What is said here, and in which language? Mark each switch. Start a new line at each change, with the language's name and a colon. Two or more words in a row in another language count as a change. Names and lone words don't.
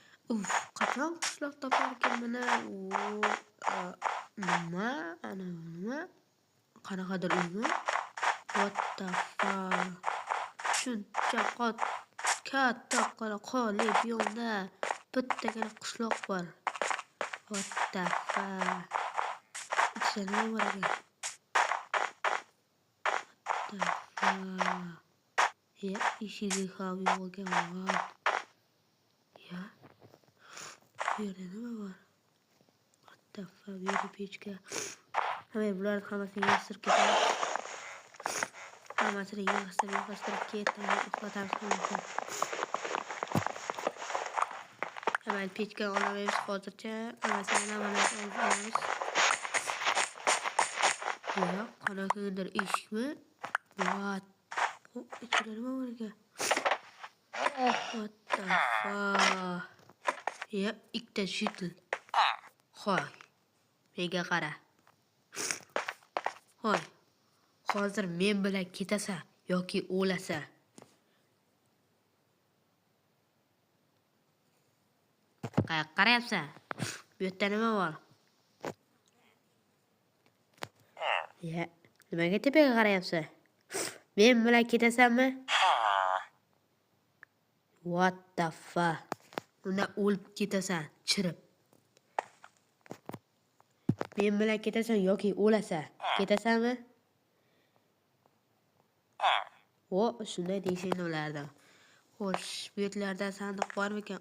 Uzbek: Uf, qachon qishloq toparkan mana u nima? Ana nima? Qanaqadir uymi?
English: What the fuck?
Uzbek: Shuncha katta qoli biyomda bittagina qishloq bor.
English: What the fuck?
Uzbek: Ichida nima bor ekan?
English: What the fuck?
Uzbek: Ya, eshigi ham yo'q ekan. Ya. Bu yerda nima bor?
English: What the fuck?
Uzbek: Bu yerda pechka. Hamma bularni hammasini yig'ishtirib ketamiz. Hammasini yig'ishtirib ketamiz. Uxlatamiz. Hamma pechka olamaymiz hozircha. Hammasini olamiz. Ya, qanaqadir eshikmi? What? İçinde nima bor ekan?
English: What the fuck?
Uzbek: Ya, ikkita shitil. Hoy. Menga qara. Hoy. Hozir men bilan ketasan yoki o'lasan. Qayerga qarayapsan? Bu yerda nima bor? Ya, nimaga tepaga qarayapsan? Men bilan ketasanmi?
English: What the fuck?
Uzbek: Unda o'lib ketasan, chirib. Men bilan ketasan yoki o'lasan. Ketasanmi? O, shunday deyishing ulardan. Xo'sh, bu yerlarda sandiq bormikan?